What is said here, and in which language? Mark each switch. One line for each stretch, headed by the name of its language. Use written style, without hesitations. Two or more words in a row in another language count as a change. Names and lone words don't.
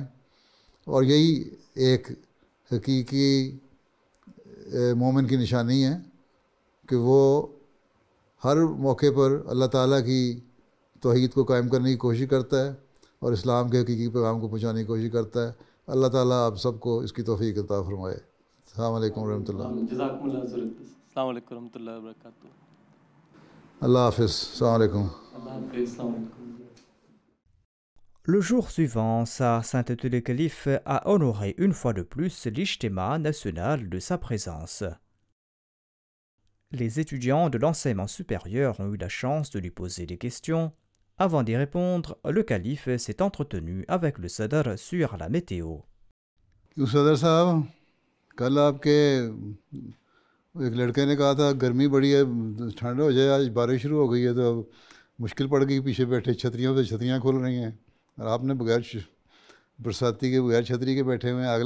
Urdu: اور یہی ایک حقیقی مومن کی نشانی ہے کہ وہ ہر موقع پر اللہ تعالیٰ کی توحید کو قائم کرنے کی کوشش کرتا ہے اور اسلام کے حقیقی پیغام کو پہنچانے کی کوشش کرتا ہے. اللہ تعالیٰ آپ سب کو اس کی توفیق عطا فرمائے.
Arabic: السلام علیکم ورحمۃ اللہ. جزاکم اللہ خیر. السلام علیکم ورحمۃ اللہ وبرکاتہ.
Urdu: اللہ حافظ.
Arabic: السلام علیکم.
Urdu: اللہ حافظ.
Arabic: السلام علیکم.
French: Le jour suivant, Sa Sainteté le Calife a honoré une fois de plus l'Ijtima national de sa présence. Les étudiants de l'enseignement supérieur ont eu la chance de lui poser des questions. Avant d'y répondre, le calife s'est entretenu avec le Sadr sur la météo.
Urdu: صدر صاحب, کل آپ کے ایک لڑکے نے کہا تھا گرمی بڑی ہے, ٹھنڈ ہو جائے, آج بارش شروع ہو گئی ہے تو اب مشکل پڑ گئی. پیچھے بیٹھے چھتریوں پہ چھتریاں کھل رہی ہیں اور آپ نے بغیر برساتی کے بغیر چھتری کے بیٹھے ہوئے ہیں.